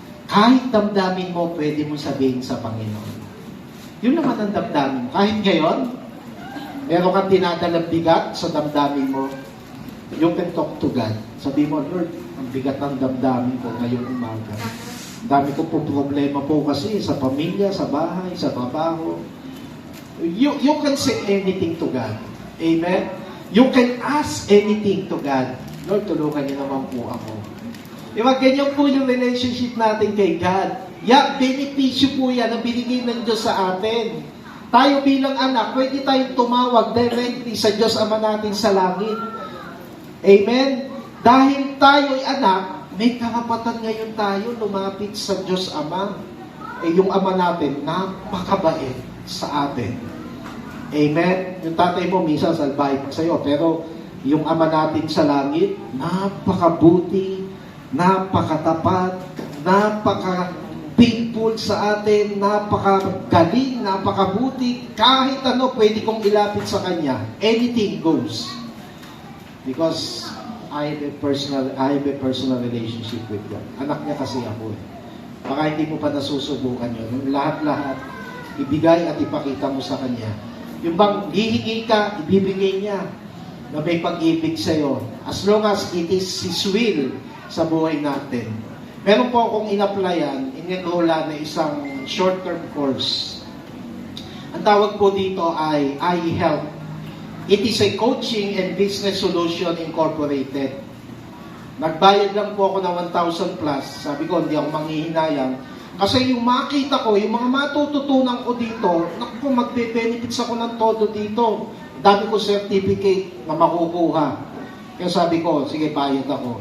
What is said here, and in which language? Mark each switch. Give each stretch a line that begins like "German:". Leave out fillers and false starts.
Filipino: Kahit damdamin mo, pwede mo sabihin sa Panginoon. Yun naman ang damdamin mo. Kahit ngayon, Meron kang dinadalang bigat sa damdamin mo.
English: You can talk to God.
Filipino: Sabi mo, Lord, ang bigat ng damdamin ko ngayong umaga. Dami ko po problema po kasi sa pamilya, sa bahay, sa trabaho.
English: You can say anything to God.
Filipino: Amen?
English: You can ask anything to God.
Filipino: Lord, tulungan niyo naman po ako. Diba, ganyan po yung relationship natin kay God. Benepisyo po yan na binigay ng Diyos sa atin. Tayo bilang anak, pwede tayong tumawag directly sa Diyos Ama natin sa langit. Amen? Dahil tayo'y anak, may karapatan ngayon tayo lumapit sa Diyos Ama. Yung Ama natin, napakabait sa atin. Amen? Yung tatay mo, minsan salbahe pa sa'yo, pero yung Ama natin sa langit, napakabuti, napakatapat, napaka-faithful sa atin, napakagaling, napakabuti. Kahit ano, pwede kong ilapit sa Kanya.
English: Anything goes. Because I have a personal relationship with God.
Filipino: Anak niya kasi ako eh. Baka hindi mo pa nasusubukan yun. Yung lahat-lahat, ibigay at ipakita mo sa Kanya. Yung bang hihingi ka, ibibigay niya na may pag-ibig sa'yo.
English: As long as it is His will
Filipino: sa buhay natin. Meron po akong in-applyan, in-enrollan na isang short-term course. Ang tawag po dito ay iHelp.
English: It is a coaching and business solution incorporated.
Filipino: Nagbayad lang po ako ng 1,000 plus. Sabi ko, hindi ako manghihinayang. Kasi yung makita ko, yung mga matututunan ko dito, naku, magbe-benefits ako ng todo dito. Dami ko certificate na makukuha. Kaya sabi ko, sige, bayad ako.